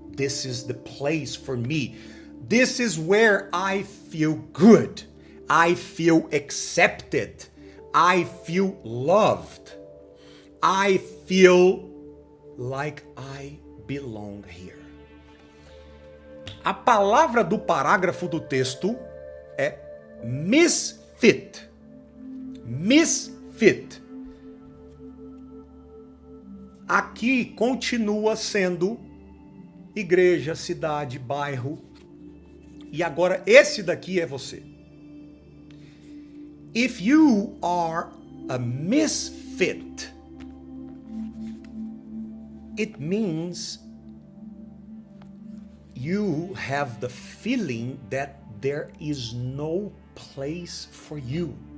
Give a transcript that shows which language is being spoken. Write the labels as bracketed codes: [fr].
[en] This is the place for me. This is where I feel good. I feel accepted. I feel loved. I feel like I belong here. [pt] A palavra do parágrafo do texto é misfit. Misfit. Aqui continua sendo igreja, cidade, bairro. E agora esse daqui é você. [en] If you are a misfit, it means you have the feeling that there is no place for you.